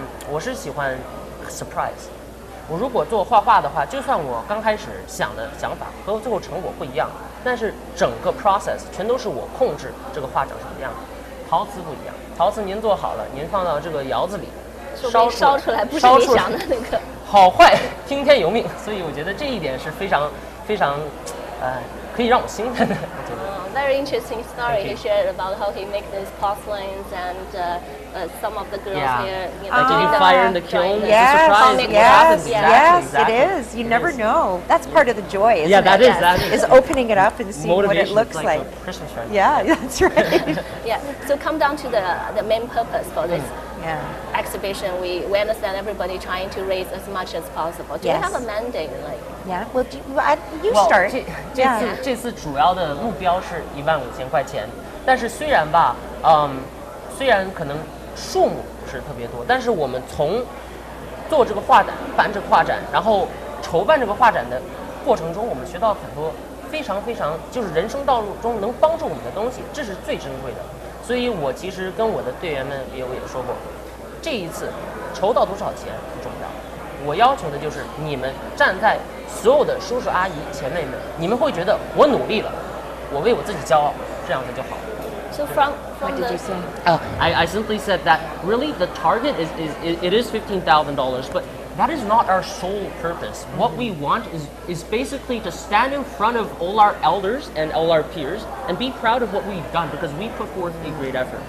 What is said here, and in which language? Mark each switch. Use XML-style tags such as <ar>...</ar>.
<zh>我是喜欢 surprise。我如果做画画的话，就算我刚开始想的想法和最后成果不一样，但是整个 process 全都是我控制这个画长什么样。陶瓷不一样，陶瓷您做好了，您放到这个窑子里烧出来，不是你想的那个好坏听天由命。所以我觉得这一点是非常非常可以让我兴奋的。我觉得。</zh> <en>Very interesting story he shared about how he makes these porcelains and some of the girls here. Like did you fire in the kiln? Yes, Exactly. It is. You never know. That's part of the joy, isn't that it? Is opening it up and seeing what it looks like. Christmas tree. Yeah, that's right. Yeah. So come down to the main purpose for this exhibition. We understand everybody trying to raise as much as possible. Do you have a mandate, like? Yeah. Well, you start.</en> <zh>这次主要的目标是15000块钱，但是虽然吧，虽然可能数目不是特别多，但是我们从做这个画展、办这个画展，然后筹办这个画展的过程中，我们学到很多非常非常就是人生道路中能帮助我们的东西，这是最珍贵的。所以我其实跟我的队员们也说过，这一次筹到多少钱不重要，我要求的就是你们站在所有的叔叔阿姨前辈们，你们会觉得我努力了，我为我自己骄傲，这样子就好。 So from what did you say?</zh> <en>I simply said that really the target is $15,000, but that is not our sole purpose. What we want is basically to stand in front of all our elders and all our peers and be proud of what we've done because we put forth a great effort.</en>